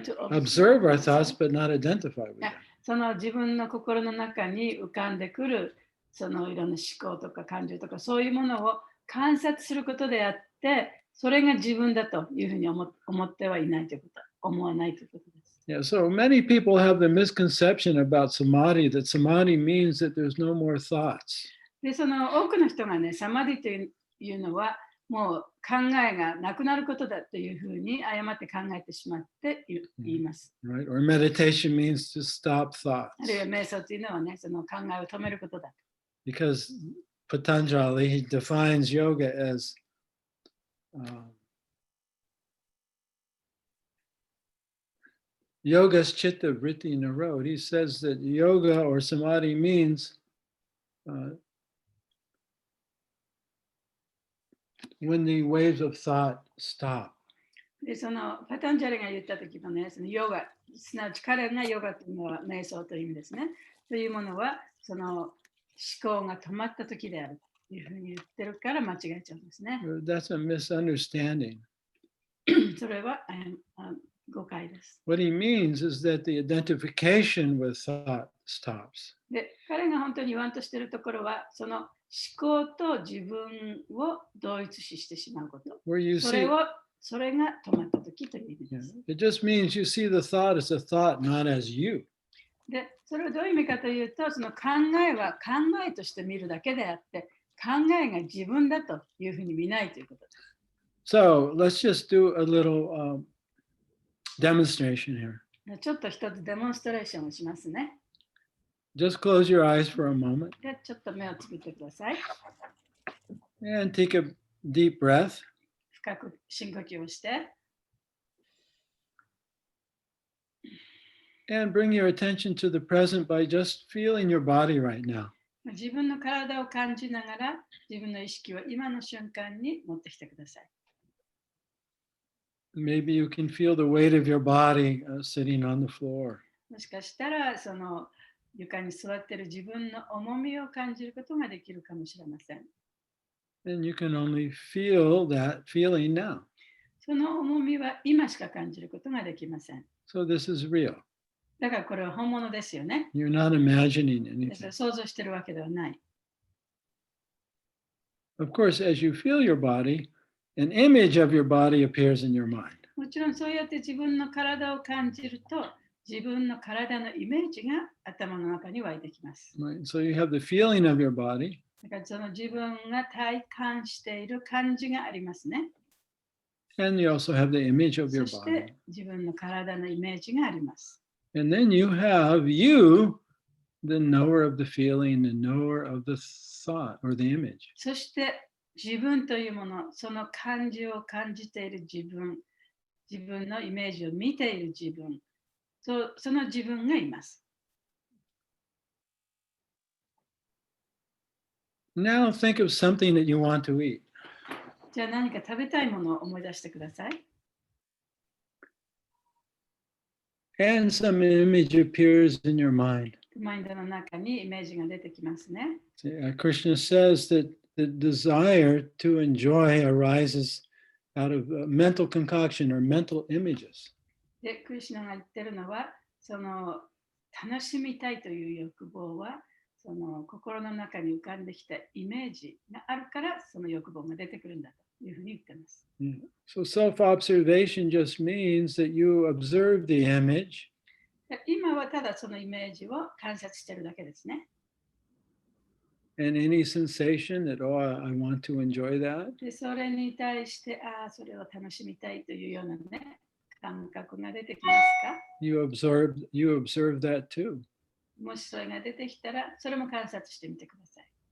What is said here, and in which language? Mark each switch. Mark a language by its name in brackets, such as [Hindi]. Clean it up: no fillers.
[English] Observe our thoughts but not identify with them. [Japanese] その自分の心の中に浮かんでくるいろんな思考とか感情とかそういうものを観察することであって、それが自分だというふうに思ってはいないということ、思わないということです。 [English] Yeah, so many people have the misconception about samadhi that samadhi means that there's no more thoughts. [Japanese] で、多くの人がね、サマディというのはもう考えがなくなることだというふうに誤って考えてしまって言います。 [English] Right? Or meditation means to stop thoughts. [Japanese] あるいは瞑想というのはね、その考えを止めることだ。 [English] Because Patanjali, he defines yoga as [Sanskrit] yoga's chitta vritti narod. [English] He says that yoga or samadhi means when the waves of thought stop. [Japanese] で、パタンジャリが言った時のね、ヨガ、すなわち彼がヨガというのは瞑想という意味ですね。というものは、思考が止まった時であるというふうに言ってるから間違えちゃうんですね。 [English] That's a misunderstanding. [Japanese] それは誤解です。 [English] What he means is that the identification with thought stops. [Japanese] で、彼が本当に言わんとしているところは、その思考と自分を同一視してしまうこと。 [English] Where you [Japanese] それ [English] see, [Japanese] を、それが止まったときという意味 [English] yeah, [Japanese] です。 [English] it just means you see the thought as a thought, not as you. [Japanese] で、それはどういう意味かというと、その考えは考えとして見るだけであって、考えが自分だというふうに見ないということです。 [English] So let's just do a little demonstration here. [Japanese] ちょっと一つデモンストレーションをしますね。 [English] Just close your eyes for a moment [Japanese] で、ちょっと目をつぶってください。 [English] and take a deep breath. [Japanese] 深く深呼吸をして、 [English] And bring your attention to the present by just feeling your body right now. [Japanese] 自分の体を感じながら、自分の意識を今の瞬間に持ってきてください。 [English] Maybe you can feel the weight of your body sitting on the floor. [Japanese] もしかしたら、その床に座っている自分の重みを感じることができるかもしれません。 [English] And you can only feel that feeling now. [Japanese] その重みは今しか感じることができません。 [English] So this is real. [Japanese] だからこれは本物ですよね。 [English] You're not imagining [Japanese] です [English] anything. [Japanese] 想像しているわけではない。 [English] Of course, as you feel your body, an image of your body appears in your mind. [Japanese] もちろんそうやって自分の体を感じると、自分の体のイメージが頭の中に湧いてきます。 [English] Right? So you have the feeling of your body, [Japanese] だからその自分が体感している感じがありますね。 [English] and you also have the image of [Japanese] そ [English] your [Japanese] し [English] body. [Japanese] て自分の体のイメージがあります。 [English] And then you have you, the knower of the feeling, the knower of the thought or the image. [Japanese] そして自分というもの、その感じを感じている自分、自分のイメージを見ている自分、その自分がいます。 [English] Now think of something that you want to eat. [Japanese] じゃあ何か食べたいものを思い出してください。 [English] And some image appears in your mind. [Japanese] マインドの中にイメージが出てきますね。 [English] See, Krishna says that the desire to enjoy arises out of mental concoction or mental images. [Japanese] で、クリシュナが言ってるのは、その楽しみたいという欲望は、その心の中に浮かんできたイメージがあるから、その欲望が出てくるんだというふうに言ってます。 [English] So self-observation just means that you observe the image [Japanese] で今はただそのイメージを観察しているだけですね。 [English] and any sensation that, oh, I want to enjoy that. [Japanese] で、それに対して、それを楽しみたいというようなね、感覚が出てきますか？ [English] You observe that too. [Japanese] もしそれが出てきたら、それも観察してみてください。